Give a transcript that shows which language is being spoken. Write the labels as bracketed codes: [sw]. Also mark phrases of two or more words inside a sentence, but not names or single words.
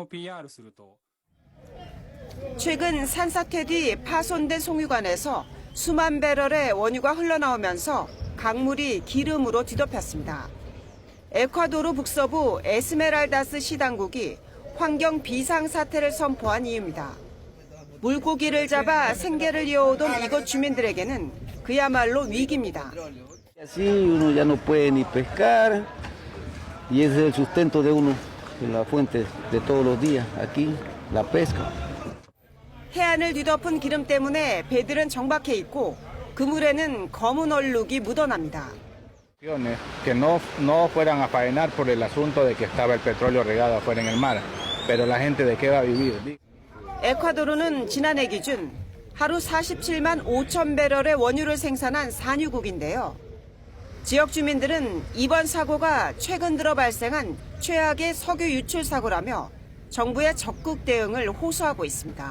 [ko] 최근 산사태 뒤 파손된 송유관에서 수만 배럴의 원유가 흘러나오면서 강물이 기름으로 뒤덮였습니다. 에콰도르 북서부 에스메랄다스 시 당국이 환경 비상사태를 선포한 이유입니다. 물고기를 잡아 생계를 이어오던 이곳 주민들에게는 그야말로 위기입니다. [es] Así uno ya no puede ni pescar y ese es el sustento de uno, la fuente de todos los días aquí, la pesca. [ko] 해안을 뒤덮은 기름 때문에 배들은 정박해 있고 그물에는 검은 얼룩이 묻어납니다. [es] Que no fueran a faenar por el asunto de que estaba el petróleo regado afuera en el mar, pero la gente de qué va a vivir. [ko] 에콰도르는 지난해 기준 하루 47만 5천 배럴의 원유를 생산한 산유국인데요. 지역 주민들은 이번 사고가 최근 들어 발생한 최악의 석유 유출 사고라며 정부의 적극 대응을 호소하고 있습니다.